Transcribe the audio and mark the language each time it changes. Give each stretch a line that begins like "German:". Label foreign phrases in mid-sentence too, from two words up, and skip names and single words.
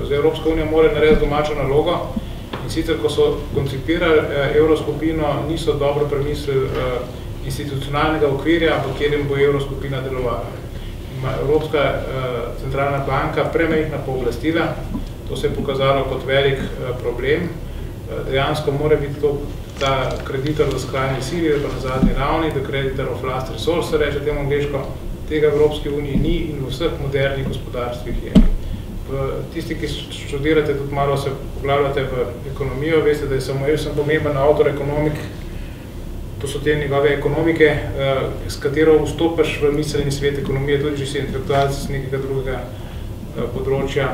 Slovenian: Zdaj, Evropska unija mora narediti domačo nalogo in sicer, ko so koncipirali evroskupino, niso dobro premislili institucionalnega okvirja, v katerem bo evroskupina delovala. Ima Evropska centralna banka premajhna pooblastila, to se je pokazalo kot velik problem. Dejansko mora biti to ta kreditor v skrajni sili, pa na zadnji ravni, da
English: creditor of last resource,
Slovenian: se reče temu angleško, tega v Evropski uniji ni in v vseh modernih gospodarstvih je. Tisti, ki študirate, tudi malo se poglavljate v ekonomijo, veste, da je samo jaz sem pomemben avtor ekonomik, to so te njegove ekonomike, s katero vstopaš v miselni svet ekonomije, tudi že si intelektualci z nekega drugega področja.